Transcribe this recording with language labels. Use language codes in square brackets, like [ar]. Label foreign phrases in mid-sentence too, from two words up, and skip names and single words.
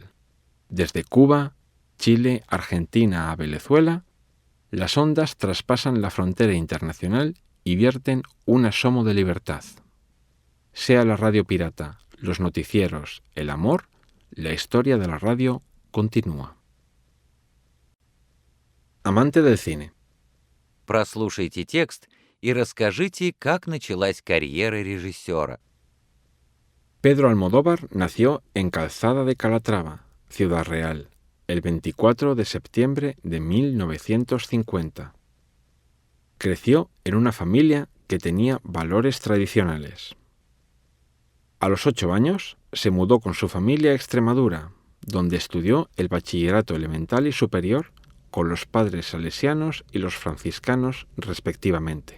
[es] Desde Cuba, Chile, Argentina a Venezuela, las ondas traspasan la frontera internacional y vierten un asomo de libertad. Sea la radio pirata, los noticieros, el amor, la historia de la radio continúa. Amante del cine. [ru] Прослушайте текст и расскажите, как началась карьера режиссера. [es] Pedro Almodóvar nació en Calzada de Calatrava, Ciudad Real, el 24 de septiembre de 1950. Creció en una familia que tenía valores tradicionales. A los 8 años se mudó con su familia a Extremadura, donde estudió el bachillerato elemental y superior con los padres salesianos y los franciscanos respectivamente.